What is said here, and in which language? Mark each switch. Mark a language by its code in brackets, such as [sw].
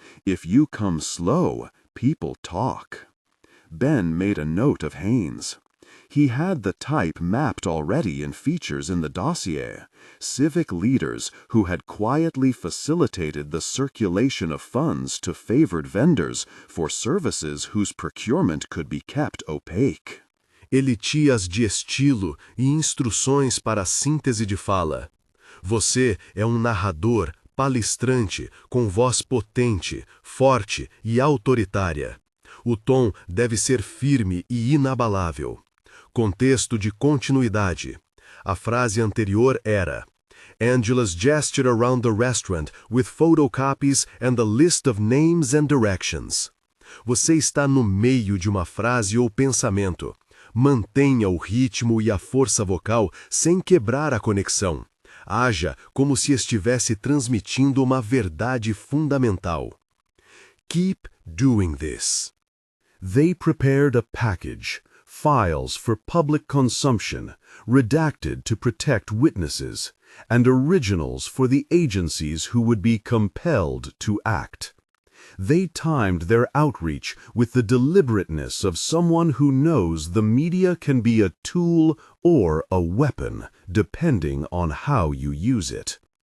[en] If you come slow, people talk." Ben made a note of Haynes. He had the type mapped already in features in the dossier, civic leaders who had quietly facilitated the circulation of funds to favored vendors for services whose procurement could be kept opaque. [pt] Elitias de estilo e instruções para a síntese de fala. Você é narrador, palestrante, com voz potente, forte e autoritária. O tom deve ser firme e inabalável. Contexto de continuidade. A frase anterior era: [en] Angela's gestured around the restaurant with photocopies and a list of names and directions. [pt] Você está no meio de uma frase ou pensamento. Mantenha o ritmo e a força vocal sem quebrar a conexão. Haja como se estivesse transmitindo uma verdade fundamental. [en] Keep doing this. They prepared a package, files for public consumption, redacted to protect witnesses, and originals for the agencies who would be compelled to act. They timed their outreach with the deliberateness of someone who knows the media can be a tool or a weapon, depending on how you use it.